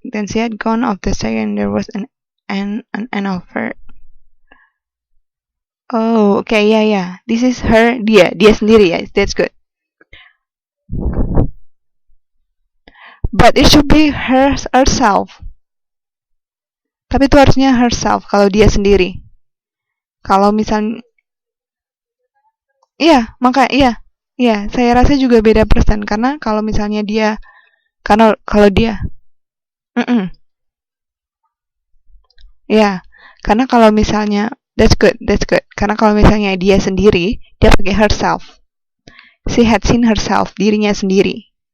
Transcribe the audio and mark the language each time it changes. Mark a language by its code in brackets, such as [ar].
[en] Then she had gone off the stage and there was an end of her. Oh, okay, yeah. This is her, [id] dia sendiri ya. [en] That's good. But it should be herself. [id] Tapi itu harusnya herself kalau dia sendiri. Kalau misalnya iya, iya, saya rasa juga beda persen karena kalau misalnya dia kalau dia mm ya, karena kalau misalnya [en] that's good. [id] Karena kalau misalnya dia sendiri, dia pakai herself. [en] She had seen herself, [id] dirinya sendiri.